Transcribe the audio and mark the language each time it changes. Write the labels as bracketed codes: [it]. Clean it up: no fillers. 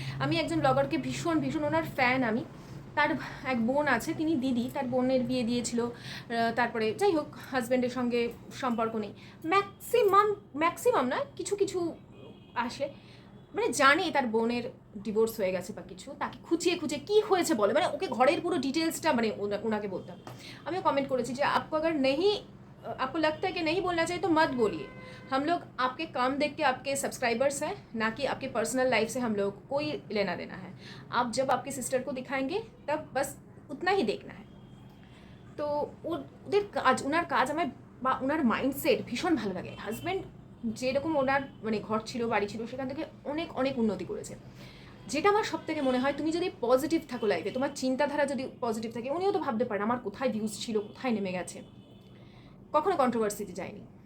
[bn] আমি একজন ব্লগারকে ভীষণ ভীষণ ওনার ফ্যান আমি, তার এক বোন আছে, তিনি দিদি, তার বোনের বিয়ে দিয়েছিল, তারপরে যাই হোক হাজব্যান্ডের সঙ্গে সম্পর্ক নেই, ম্যাক্সিমাম না, কিছু কিছু আসে, মানে জানে তার বোনের ডিভোর্স হয়ে গেছে বা কিছু, তাকে খুঁচিয়ে খুঁচিয়ে কী হয়েছে বলে, মানে ওকে ঘরের পুরো ডিটেলসটা মানে ওনাকে বলতে হবে। আমিও কমেন্ট করেছি যে [hi] আপকো अगर नहीं आपको लगता है कि नहीं बोलना चाहिए तो मत बोलिए, हम लोग आपके काम देख के आपके सब्सक्राइबर्स हैं, ना कि आपके पर्सनल लाइफ से हम लोग कोई लेना देना है। आप जब आपके सिस्टर को दिखाएंगे तब बस उतना ही देखना है। [bn] তো ওদের কাজ, ওনার কাজ আমার বা ওনার মাইন্ডসেট ভীষণ ভালো লাগে। হাজব্যান্ড যেরকম ওনার মানে ঘর ছিল, বাড়ি ছিল, সেখান থেকে অনেক অনেক উন্নতি করেছে। যেটা আমার সব থেকে মনে হয়, তুমি যদি পজিটিভ থাকো লাইফে, তোমার চিন্তাধারা যদি পজিটিভ থাকে, উনিও তো ভাবতে পারেন আমার কোথায় ভিউজ ছিল, কোথায় নেমে গেছে, কখনো কন্ট্রোভার্সিতে যায়নি।